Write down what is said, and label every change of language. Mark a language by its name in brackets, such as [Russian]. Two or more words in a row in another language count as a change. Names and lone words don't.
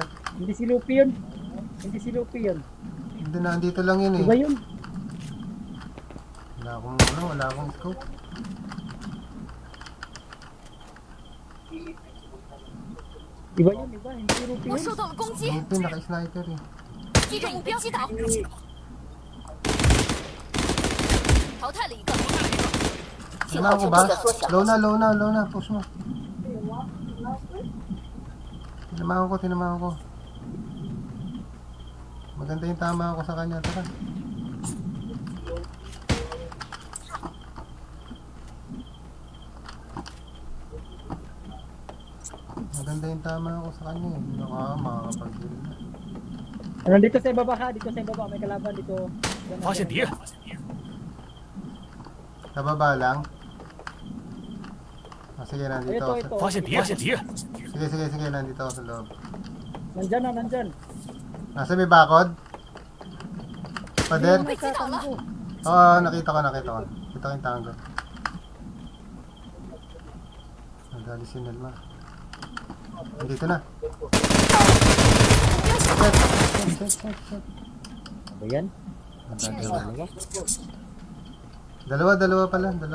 [Filipino] Hindi si Lupi yun. Hindi na, andito lang yun eh. Iba yun. Wala akong scope. Iba yun. Hindi si Lupi yun. Lupi, naka-sniper eh. [Chinese] 击中目标，击倒。淘汰了一个。 [Filipino] Tinamaan ko ba? Low na. Push mo. Tinamaan ko. Maganda yung tama ko sa kanya. Tara. Maganda yung tama ko sa kanya. Makakapag-heal na. Nandito sa ibaba ha. Dito sa ibaba. May kalaban dito. [Chinese] 发现敌人， [Filipino] Sa baba lang. Sige, nandito Ito, ako. ito. [Chinese] 发现敌人， [Filipino] Sige, nandito ako sa loob. Nandyan. Nasa may bakod? Pader? [Chinese] 被击倒了， [Filipino] Oo, nakita ko. Kita ko yung tango. Nadali si Nelma. Nandito na. Set. Ano yan? Dalawa pala.